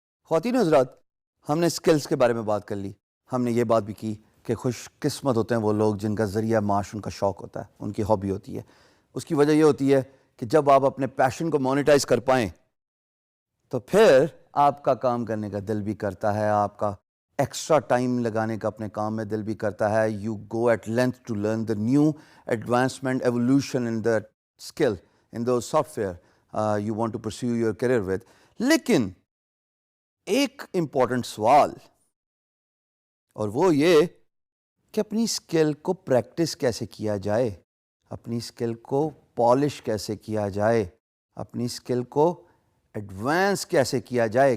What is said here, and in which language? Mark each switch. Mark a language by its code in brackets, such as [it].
[ur] خواتین حضرات، ہم نے سکلز کے بارے میں بات کر لی. ہم نے یہ بات بھی کی کہ خوش قسمت ہوتے ہیں وہ لوگ جن کا ذریعہ معاش ان کا شوق ہوتا ہے، ان کی ہابی ہوتی ہے. اس کی وجہ یہ ہوتی ہے کہ جب آپ اپنے پیشن کو مونیٹائز کر پائیں تو پھر آپ کا کام کرنے کا دل بھی کرتا ہے، آپ کا ایکسٹرا ٹائم لگانے کا اپنے کام میں دل بھی کرتا ہے. [en] You go at length to learn the new advancement evolution in the skill in the software you want to pursue your career with. [ur] لیکن ایک امپورٹنٹ سوال، اور وہ یہ کہ اپنی اسکل کو پریکٹس کیسے کیا جائے، اپنی اسکل کو پالش کیسے کیا جائے، اپنی اسکل کو ایڈوانس کیسے کیا جائے.